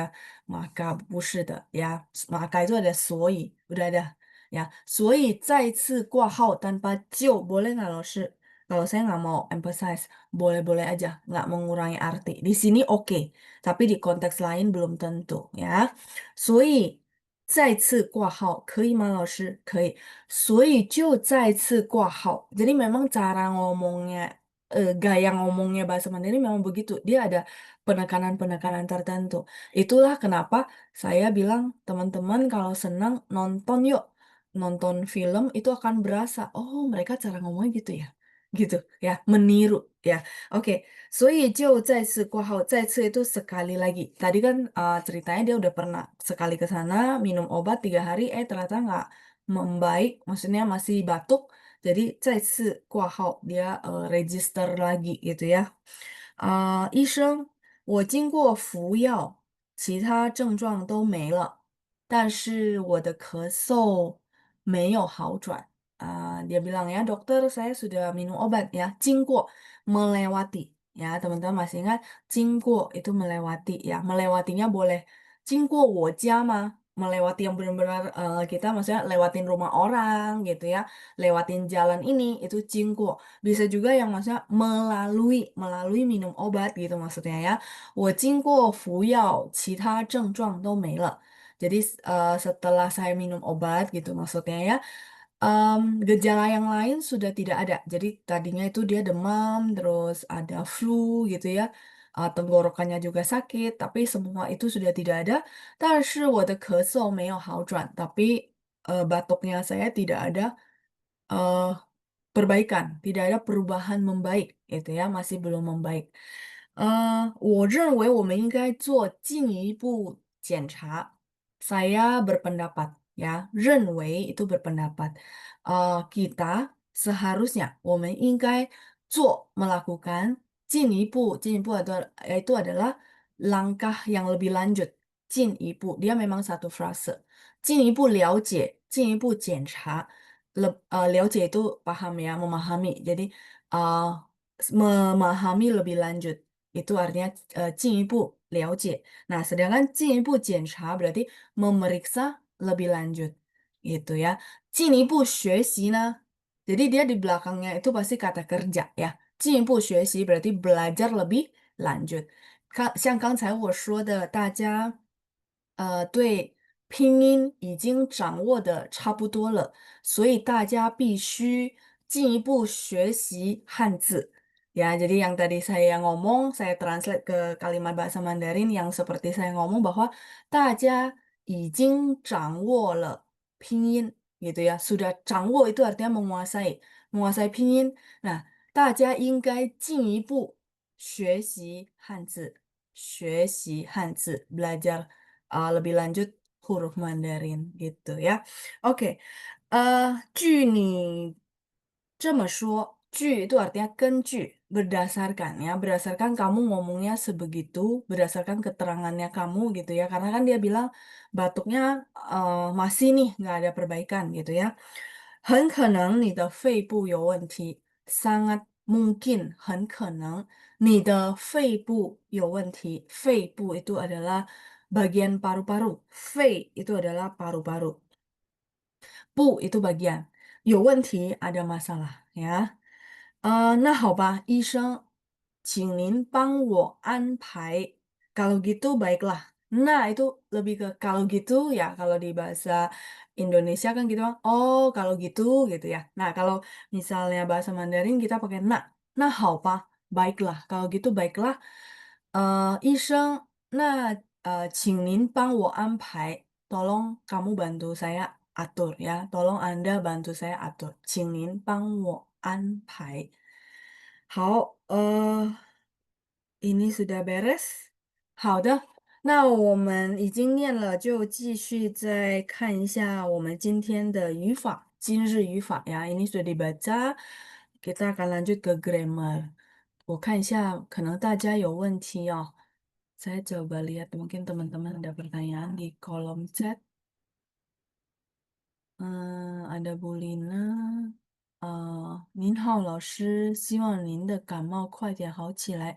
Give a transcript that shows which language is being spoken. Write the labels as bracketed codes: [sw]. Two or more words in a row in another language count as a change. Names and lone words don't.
[id] Maka [zh] 不是的 [id] ya. Maka itu ada 所以, udah ada ya. [zh] 所以再次挂号 [id] tanpa 就 boleh nggak lo sih? Kalau saya nggak mau emphasize, boleh-boleh aja, nggak mengurangi arti. Di sini oke, tapi di konteks lain belum tentu ya. [zh] 所以再次挂号可以吗，老师？可以。所以就再次挂号. [id] Jadi memang cara ngomongnya, gaya ngomongnya bahasa Mandarin memang begitu. Dia ada penekanan-penekanan tertentu. Itulah kenapa saya bilang teman-teman kalau senang nonton yuk. Nonton film itu akan berasa, oh mereka cara ngomongnya gitu ya. Gitu ya, meniru ya. Oke, [zh] 所以就再次挂号, 再次 [id] itu sekali lagi. Tadi kan ceritanya dia udah pernah sekali ke sana, minum obat 3 hari, ternyata nggak membaik, maksudnya masih batuk. Jadi [zh] 再次挂号, [id] dia register lagi gitu ya. [zh] 医生，我经过服药，其他症状都没了，但是我的咳嗽没有好转. [id] Dia bilang ya dokter saya sudah minum obat ya, 经过melewati ya teman-teman masih ingat 经过 itu melewati ya, melewatinya boleh [zh] 经过我家 [id] mah, melewati yang benar-benar kita maksudnya lewatin rumah orang gitu ya, lewatin jalan ini itu 经过. Bisa juga yang maksudnya melalui minum obat gitu maksudnya ya. [zh] 我经过服药，其他症状都没了. [id] Jadi setelah saya minum obat gitu maksudnya ya, gejala yang lain sudah tidak ada. Jadi tadinya itu dia demam, terus ada flu gitu ya. Tenggorokannya juga sakit, tapi semua itu sudah tidak ada. [zh] 但是我的咳嗽没有好转, [id] tapi batuknya saya tidak ada eh, perbaikan, tidak ada perubahan membaik, itu ya masih belum membaik. [zh] 我认为我们应该做进一步检查. [id] Saya berpendapat ya, 认为 itu berpendapat. Kita seharusnya, [zh] 我们应该做 [id] melakukan 进一步 itu adalah langkah yang lebih lanjut. 进一步, dia memang satu frase. [zh] 进一步了解, [id] 了解 itu paham ya, memahami. Jadi uh, memahami lebih lanjut itu artinya [zh] 进一步了解. [id] Nah, sedangkan [zh] 进一步检查 [id] berarti memeriksa lebih lanjut gitu ya. [zh] 进一步学习 呢? [id] Jadi dia di belakangnya itu pasti kata kerja ya. [zh] 进一步学习 [id] berarti belajar lebih lanjut. [zh] 像刚才我说的，大家对拼音已经掌握的差不多了，所以大家必须进一步学习汉字. [id] Ya, jadi yang tadi saya ngomong, saya translate ke kalimat bahasa Mandarin yang seperti saya ngomong bahwa [zh] 大家已经掌握了拼音 [id] gitu ya. Sudah 掌握 itu artinya menguasai pinyin. Nah, [zh] 大家应该进一步学习汉字, [id] belajar lebih lanjut huruf Mandarin gitu ya. Oke, [zh] 据你这么说, [id] itu artinya 根据, berdasarkan ya, berdasarkan kamu ngomongnya sebegitu, berdasarkan keterangannya kamu gitu ya, karena kan dia bilang batuknya masih nih nggak ada perbaikan gitu ya. [zh] 很可能你的肺部有问题, [id] sangat mungkin, [zh] 很可能你的肺部有问题. [id] 肺部 itu adalah bagian paru-paru. 肺 itu adalah paru-paru. 部 itu bagian. [zh] 有问题 [id] ada masalah ya. [zh] 那好吧，医生，请您帮我安排. [id] Kalau gitu baiklah. Nah, itu lebih ke kalau gitu ya, kalau di bahasa Indonesia kan gitu, oh kalau gitu ya. Nah, kalau misalnya bahasa Mandarin kita pakai [zh] 那好吧, [id] baiklah. Kalau gitu baiklah. [zh] 医生，那请您帮我安排 [id] ，tolong kamu bantu saya atur ya, tolong Anda bantu saya atur， [zh] 请您帮我安排。 [id] 好，ini sudah beres。 [zh] 好的，那我们已经念了，就继续再看一下我们今天的语法，今日语法呀。 [id] Ini sudah dibaca, kita akan lanjut ke grammar。 [zh] 我看一下，可能大家有问题哦。 [id] saya coba lihat mungkin teman-teman ada pertanyaan di kolom chat. Ada Bu Lina. [zh] 您好，老师，希望您的感冒快点好起来。